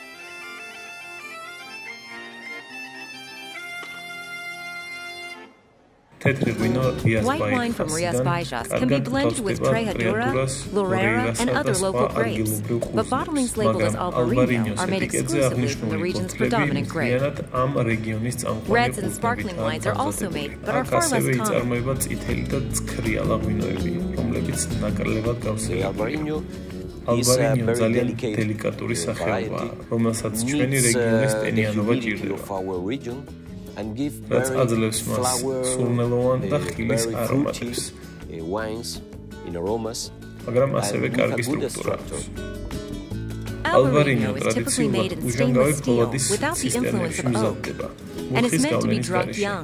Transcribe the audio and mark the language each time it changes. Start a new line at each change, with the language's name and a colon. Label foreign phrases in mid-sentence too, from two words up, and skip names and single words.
English: White wine from Rías Baixas can be blended with Trejadura, Lorera, and other local grapes, but bottling's label as Albarino are made exclusively from the region's predominant grape. Reds and sparkling wines are also made, but are far less common.
Georgian: Albarino ძალიან დელიკატური სახეობაა, რომელსაც ჩვენი რეგიონის ტენიანობა ჭირდება.
English: And give very flower, fruity wines in aromas, and with a good structure. Albarino is typically made in stainless steel without the influence of oak, and is meant to be drugged young.